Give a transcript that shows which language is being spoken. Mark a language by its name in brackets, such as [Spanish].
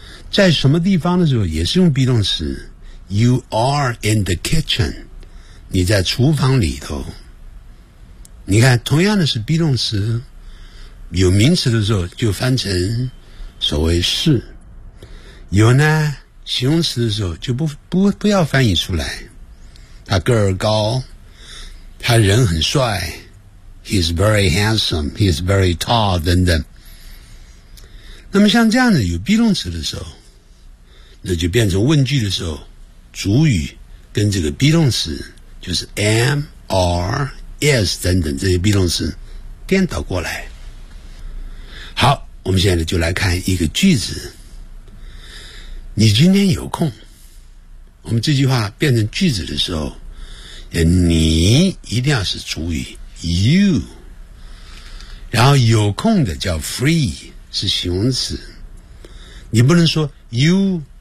[Chinese] 在什么地方的时候也是用 be 动词， [English] You are in the kitchen， [Chinese] 你在厨房里头。你看同样的是 be 动词，有名词的时候就翻成所谓是，有呢形容词的时候就不要翻译出来。他个儿高，他人很帅， [English] He's very handsome， He's very tall [Chinese] 等等。那么像这样的有 be 动词的时候，那就变成问句的时候，主语跟这个 be 动词就是 [English] am areyes [Chinese] 等等这些 be 动词颠倒过来。好，我们现在就来看一个句子，你今天有空，我们这句话变成句子的时候，你一定要是主语 you， 然后有空的叫 free 是形容词，你不能说 you